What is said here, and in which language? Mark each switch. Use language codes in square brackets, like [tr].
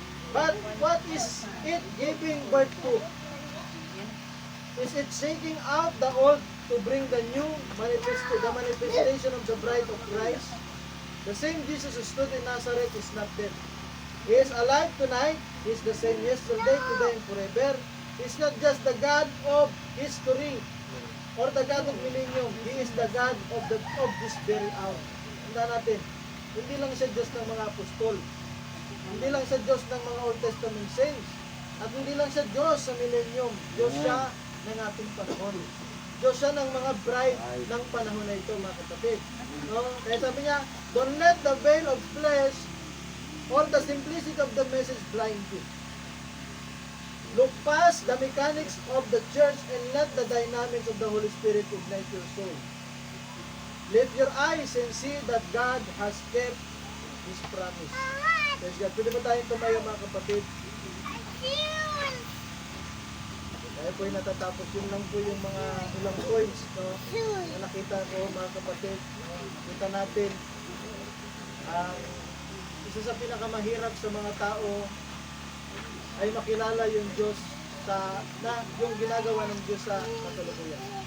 [en] But what is it giving birth to? Is it shaking out the old to bring the new manifestation of the bride of Christ? The same Jesus who stood in Nazareth is not dead. He is alive tonight. He is the same yesterday, today, and forever. He is not just the God of history or the God of millennium. He is the God of this very hour. [tl] Tandaan natin, hindi lang siya Diyos ng mga apostol. Hindi lang siya Diyos ng mga Old Testament saints. At hindi lang siya Diyos sa millennium. Diyos siya ng ating panahon. Diyos siya ng mga bride ng panahon na ito, mga kapatid. Kaya sabi niya, [en] don't let the veil of flesh or the simplicity of the message blind you. Look past the mechanics of the church and let the dynamics of the Holy Spirit ignite your soul. Lift your eyes and see that God has kept His promise. Praise God. [tl] Pwede ba tayong tumayo, mga kapatid? Kaya po yung natatapos. Yun lang po yung mga ilang points na nakita ko, mga kapatid. Kita natin ang isa sa pinakamahirap sa mga tao ay makilala yung Diyos yung ginagawa ng Diyos sa kasalukuyan.